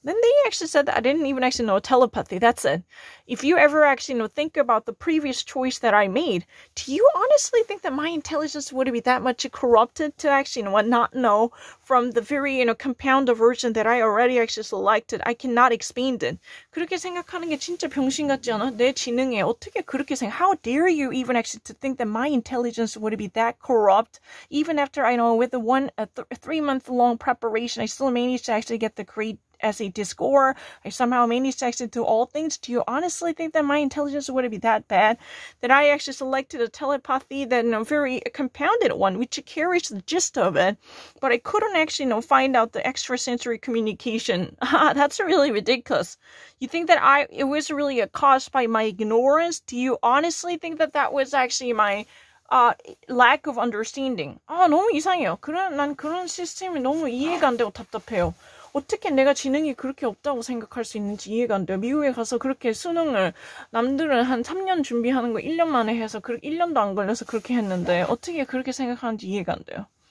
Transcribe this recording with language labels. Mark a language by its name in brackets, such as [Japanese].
[English] Then they actually said that I didn't even actually know telepathy. That's it. If you ever actually think about the previous choice that I made, do you honestly think that my intelligence would be that much corrupted to actually not know from the very compounded version that I already actually selected? I cannot expand it. [Korean] 그렇게 생각하는 게 진짜 병신 같지 않아? 내 지능에 어떻게 그렇게 생각? [English] How dare you even actually to think that my intelligence would be that corrupt? Even after with the 3-month long preparation, I still managed to actually get the grade as a disc, or I somehow managed to actually do all things, do you honestly think that my intelligence would be that bad? That I actually selected a telepathy, that, very compounded one, which carries the gist of it, but I couldn't actually, find out the extrasensory communication. That's really ridiculous. You think that it was really caused by my ignorance? Do you honestly think that that was actually my lack of understanding? [Korean] 너무 이상해요. 난 그런 시스템이 너무 이해가 안 되고 답답해요. 어떻게 내가 지능이 그렇게 없다고 생각할 수 있는지 이해가 안 돼요. 미국에 가서 그렇게 수능을 남들은 한 3년 준비하는 거 1년 만에 해서 1년도 안 걸려서 그렇게 했는데 어떻게 그렇게 생각하는지 이해가 안 돼요.